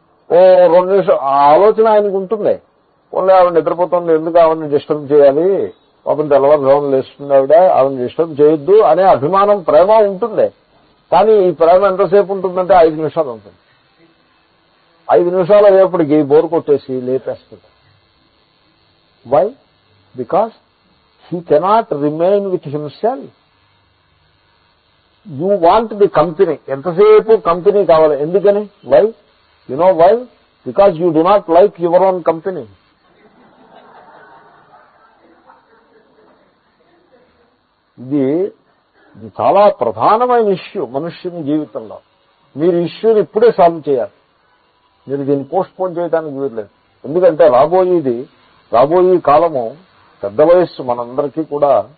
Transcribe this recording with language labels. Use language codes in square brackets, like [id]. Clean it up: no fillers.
[te] ఓ 2 నిమిషాలు ఆ ఆలోచన ఆయనకు ఉంటుంది. ఓన్లీ ఆవిడ నిద్రపోతుంది, ఎందుకు ఆవిడని డిస్టర్బ్ చేయాలి, పాపం తెల్లవారుజామున లేస్తుంది ఆవిడని డిస్టర్బ్ చేయొద్దు అనే అభిమానం, ప్రేమ ఉంటుంది. కానీ ఈ ప్రేమ ఎంతసేపు ఉంటుందంటే 5 నిమిషాలు ఉంటుంది. 5 నిమిషాలు అయ్యేప్పటికీ బోరు కొట్టేసి లేపేస్తుంది. [en] Why? Because he cannot remain with himself. You want the company. [te] ఎంతసేపు కంపెనీ కావాలి. ఎందుకని? [en] why? You know why? Because you do not like your own company. [te] ఇది చాలా ప్రధానమైన ఇష్యూ మనుష్యుని జీవితంలో. మీరు ఇష్యూని ఇప్పుడే సాల్వ్ చేయాలి. మీరు దీన్ని పోస్ట్ పోన్ చేయడానికి వీల్లేదు. ఎందుకంటే రాబోయే కాలము పెద్ద వయస్సు మనందరికీ కూడా.